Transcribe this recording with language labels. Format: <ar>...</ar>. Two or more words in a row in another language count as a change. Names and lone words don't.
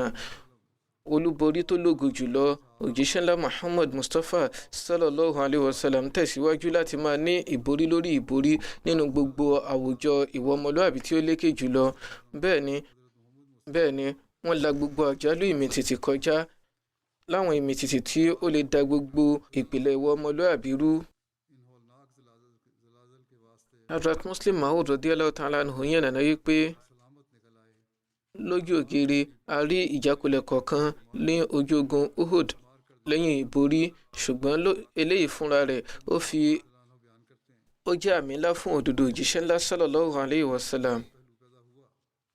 <yo>olúborí tó lógo jùlọ òjíṣẹ́ ńlá Muhammad Mustapha</yo> <ar>صلى الله عليه وسلم</ar> <yo>tẹ̀síwájú láti máa ní ìborí lórí ìborí nínú gbogbo àwùjọ ìwà ọmọlúàbí tí ó lékè jùlọ. bẹ́ẹ̀ ni wọ́n la gbogbo àjálù ìmìtìtì kọjá láwọn ìmìtìtì tí ó lè da gbogbo ìpìlẹ̀ ìwà ọmọlúàbí rú. Hazrat Muslim Maud</yo> <ar>رضي الله تعالى عنه</ar> <yo>yẹn nàná yí pé lójú ògiri a rí ìjákulẹ̀ kọ̀ọ̀kan ní ojú ogun Uhud lẹ́yìn ìborí ṣùgbọ́n eléyìí fúnra rẹ̀ ó jẹ́ àmì ńlá fún òdodo òjíṣẹ́ ńlá</yo> <ar>صلى الله عليه وسلم.</ar>